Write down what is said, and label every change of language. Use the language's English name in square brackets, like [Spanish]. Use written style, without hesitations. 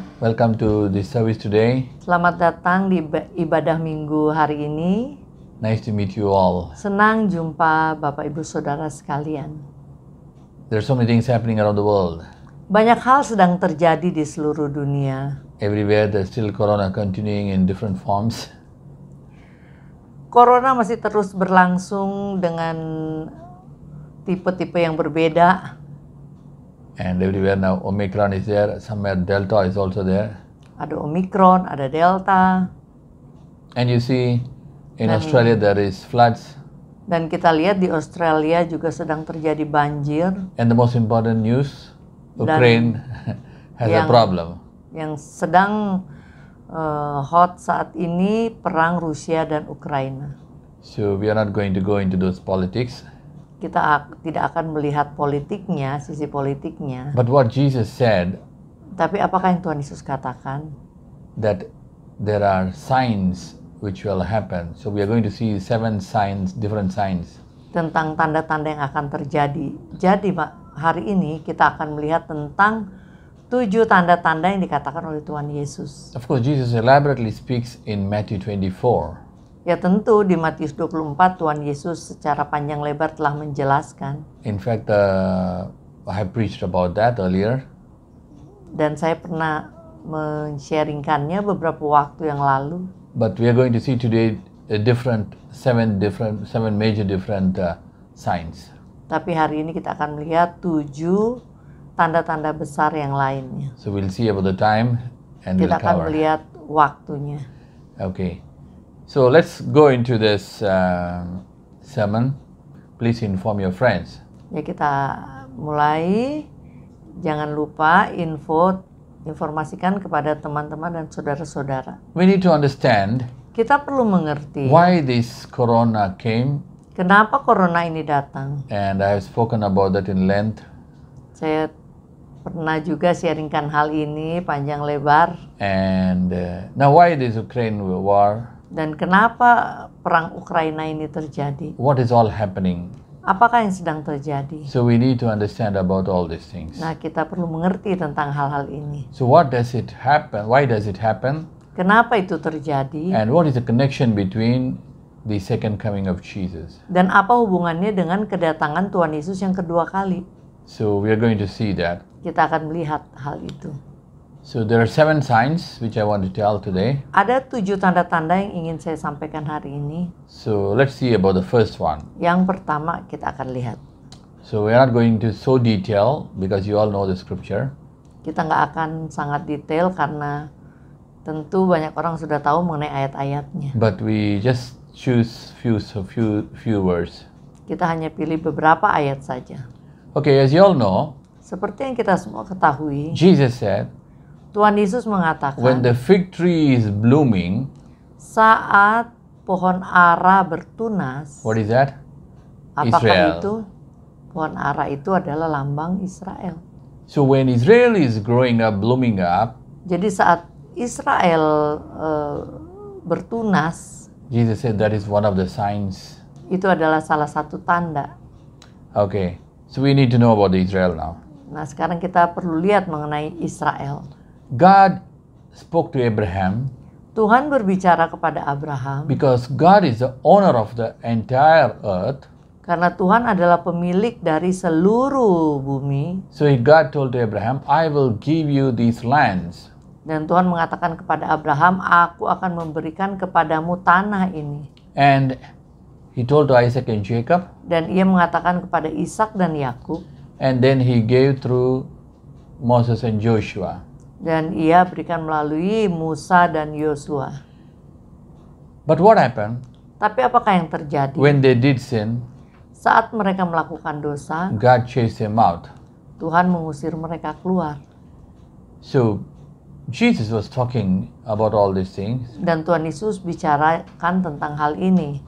[English] Welcome to this service today. [Indonesian] Selamat datang di ibadah minggu hari ini. [English] Nice to meet you all. [Indonesian] Senang jumpa Bapak Ibu Saudara sekalian. [English] There are so many things happening around the world. [Indonesian] Banyak hal sedang terjadi di seluruh dunia. [English] Everywhere there's still corona continuing in different forms. [Indonesian] Corona masih terus berlangsung dengan tipe-tipe yang berbeda. [English] And everywhere now Omicron is there, somewhere Delta is also there. [Indonesian] Ada Omicron, ada Delta. [English] And you see in Australia there is floods. [Indonesian] Dan kita lihat di Australia juga sedang terjadi banjir. [English] And the most important news, Ukraine has a problem. [Indonesian] Yang sedang hot saat ini perang Rusia dan Ukraina. [English] So we are not going to go into those politics. [Indonesian] Kita tidak akan melihat politiknya, sisi politiknya. [English] But what Jesus said, [Indonesian] Tapi apakah yang Tuhan Yesus katakan? [English] that there are signs which will happen. So we are going to see 7 signs, different signs. [Indonesian] Tentang tanda-tanda yang akan terjadi. Jadi hari ini kita akan melihat tentang 7 tanda-tanda yang dikatakan oleh Tuhan Yesus. [English] Of course, Jesus elaborately speaks in Matthew 24. [Indonesian] Ya tentu di Matius 24 Tuhan Yesus secara panjang lebar telah menjelaskan. [English] In fact, I have preached about that earlier. [Indonesian] Dan saya pernah men-sharingkannya beberapa waktu yang lalu. [English] But we are going to see today seven major different signs. [Indonesian] Tapi hari ini kita akan melihat 7 tanda-tanda besar yang lainnya. [English] So we'll see about the time and we'll [Indonesian] Kita akan [English] cover. [Indonesian] melihat waktunya. [English] Okay. So let's go into this sermon. Please inform your friends. [Indonesian] Ya kita mulai. Jangan lupa informasikan kepada teman-teman dan saudara-saudara. [English] We need to understand [Indonesian] Kita perlu mengerti [English] why this corona came, [Indonesian] kenapa corona ini datang. [English] and I have spoken about that in length. [Indonesian] Saya pernah juga sharingkan hal ini panjang lebar. [English] And now why this Ukraine war? [Indonesian] Dan kenapa perang Ukraina ini terjadi? [English] What is all happening? [Indonesian] Apakah yang sedang terjadi? [English] So we need to understand about all these things. [Indonesian] Nah, kita perlu mengerti tentang hal-hal ini. [English] So what does it happen? Why does it happen? [Indonesian] Kenapa itu terjadi? [English] And what is the connection between the second coming of Jesus? [Indonesian] Dan apa hubungannya dengan kedatangan Tuhan Yesus yang kedua kali? [English] So we are going to see that. [Indonesian] Kita akan melihat hal itu. [English] So there are 7 signs which I want to tell today. [Indonesian] Ada 7 tanda-tanda yang ingin saya sampaikan hari ini. [English] So let's see about the first one. [Indonesian] Yang pertama kita akan lihat. [English] So we are not going to so detail because you all know the scripture. [Indonesian] Kita nggak akan sangat detail karena tentu banyak orang sudah tahu mengenai ayat-ayatnya. [English] But we just choose few words. [Indonesian] Kita hanya pilih beberapa ayat saja. [English] Okay, as you all know, [Indonesian] Seperti yang kita semua ketahui, [English] Jesus said, [Indonesian] Tuhan Yesus [English] when [Indonesian] mengatakan [English] the fig tree is blooming, [Indonesian] saat pohon ara bertunas, [English] what is that? [Indonesian] apakah [English] Israel. [Indonesian] itu? Pohon ara itu adalah lambang Israel. [English] So when Israel is growing up, blooming up, [Indonesian] Jadi saat Israel bertunas, [English] Jesus said that is one of the signs. [Indonesian] itu adalah salah satu tanda. [English] Okay, so we need to know about Israel now. [Indonesian] Nah, sekarang kita perlu lihat mengenai Israel. [English] God spoke to Abraham [Indonesian] Tuhan berbicara kepada Abraham [English] because God is the owner of the entire earth. [Indonesian] karena Tuhan adalah pemilik dari seluruh bumi. [English] So God told to Abraham, I will give you these lands. [Indonesian] Dan Tuhan mengatakan kepada Abraham, aku akan memberikan kepadamu tanah ini. [English] And he told to Isaac and Jacob, [Indonesian] Dan ia mengatakan kepada Ishak dan Yakub. [English] and then he gave through Moses and Joshua. [Indonesian] Dan ia berikan melalui Musa dan Yosua. [English] But what happened? [Indonesian] Tapi apakah yang terjadi? [English] When they did sin, [Indonesian] Saat mereka melakukan dosa, [English] God chased them out. [Indonesian] Tuhan mengusir mereka keluar. [English] So Jesus was talking about all these things, [Indonesian] Dan Tuhan Yesus bicarakan tentang hal ini.